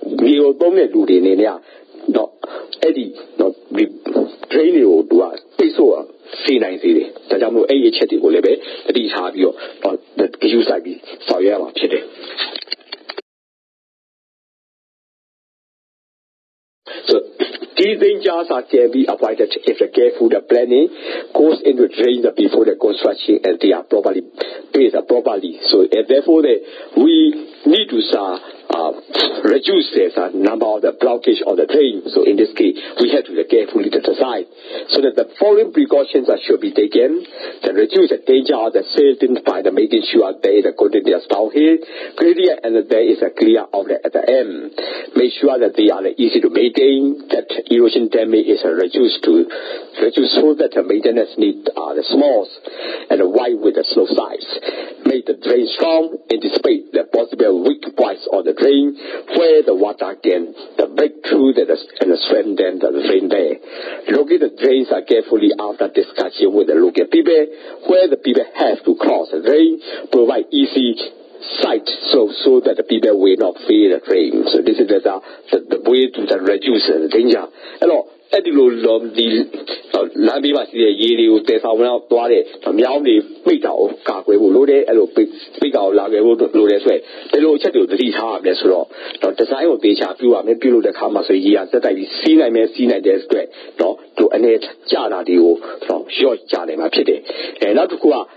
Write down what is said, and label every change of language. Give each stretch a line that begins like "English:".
Burmese: ကိုသုံးတဲ့လူတွေနေနေတော့အဲ့ဒီတော့ဒီ drain တွေကိုသူကပိတ်ဆို့စေနိုင်စေတယ်ဒါကြောင့်မို့အဲ့ဒီအချက်တွေကိုလည်းပဲတတိထားပြီးတော့ဂရုစိုက်ပြီးဆောင်ရွက်ရမှာဖြစ်တယ်
English: So these dangers can be avoided if the careful planning goes into drain before the construction and they are properly placed properly. So therefore we need to reduce the number of the blockage of the drain. So in this case, we have to carefully decide so that the following precautions should be taken to reduce the danger of the silting by the making sure there is a continuous downhill gradient and there is a clear outlet at the end. Make sure that they are easy to maintain, that erosion damage is reduced so that the maintenance needs are small and wide with the slope size. Make the drain strong, anticipate the possible weak points of the drain where the water can break through and strengthen the drain there. Locate the drains carefully after discussion with the local people where the people have to cross the drain, provide easy sight so that the people will not feel the drain. So this is the way to reduce the danger. Hello.
Burmese: အဲ့ဒီလိုလမ်းဘေးမှာရှိတဲ့ရေတွေကိုတည်ဆောင်သွားတဲ့မြောင်းတွေပိတ်တာကိုကာကွယ်ဖို့လိုတယ်အဲ့လိုပိတ်တာကိုလာခဲ့ဖို့လိုတယ်ဆိုရင်ဒီလိုအချက်တွေကိုသတိထားရမယ်ဆိုတော့ဒီဇိုင်းကိုသေချာပြုရမယ်ပြုလို့တဲ့အခါမှာဆိုရေရစက်တိုက်ပြီးစီးနိုင်တဲ့အတွက်သူအနေကျတာတွေကိုရော့ကြနိုင်မှာဖြစ်တယ်နောက်တစ်ခုက